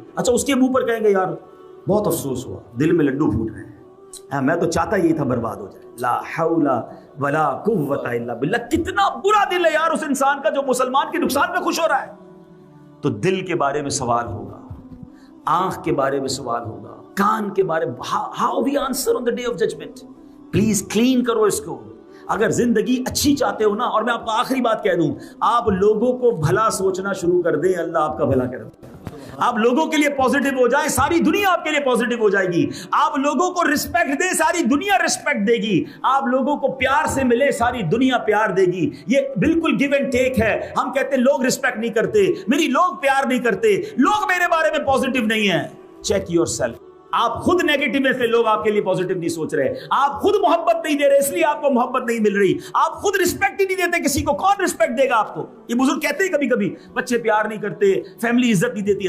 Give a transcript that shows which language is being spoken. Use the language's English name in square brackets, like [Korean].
[Urdu] اچھا اس کے منہ پر کہیں گے یار بہت افسوس ہوا, دل میں لڈو پھوٹ رہے ہیں, میں تو چاہتا یہی تھا برباد ہو جائے. [Arabic] لا حول ولا قوت الا باللہ. [Urdu] کتنا برا دل ہے یار اس انسان کا جو مسلمان کے نقصان میں خوش ہو رہا ہے. تو دل کے بارے میں سوال ہوگا, آنکھ کے بارے میں سوال ہوگا, کان کے بارے میں. [English] How we answer on the day of judgement. [Urdu] Please clean کرو اس کو. اگر زندگی اچھی چاہتے ہو نا, اور میں آپ کو آخری بات کہہ دوں, آپ لوگوں کو بھلا سوچنا شروع کر دیں, اللہ آپ کا بھلا کرے. آپ لوگوں کے لیے پازیٹو ہو جائیں, ساری دنیا آپ کے لیے پازیٹو ہو جائے گی. آپ لوگوں کو رسپیکٹ دیں, ساری دنیا رسپیکٹ دے گی. آپ لوگوں کو پیار سے ملے, ساری دنیا پیار دے گی. یہ بالکل گیو اینڈ ٹیک ہے. ہم کہتے ہیں لوگ رسپیکٹ نہیں کرتے, میری لوگ پیار نہیں کرتے, لوگ میرے بارے میں پازیٹو نہیں ہیں. [English] Check yourself. [Urdu] آپ خود نیگیٹو میں سے, لوگ آپ کے لیے پازیٹو نہیں سوچ رہے. آپ خود محبت نہیں دے رہے, اس لیے آپ کو محبت نہیں مل رہی. آپ خود رسپیکٹ ہی نہیں دیتے کسی کو, کون رسپیکٹ دے گا آپ کو؟ یہ بزرگ کہتے ہیں کبھی کبھی بچے پیار نہیں کرتے, فیملی عزت نہیں دیتی.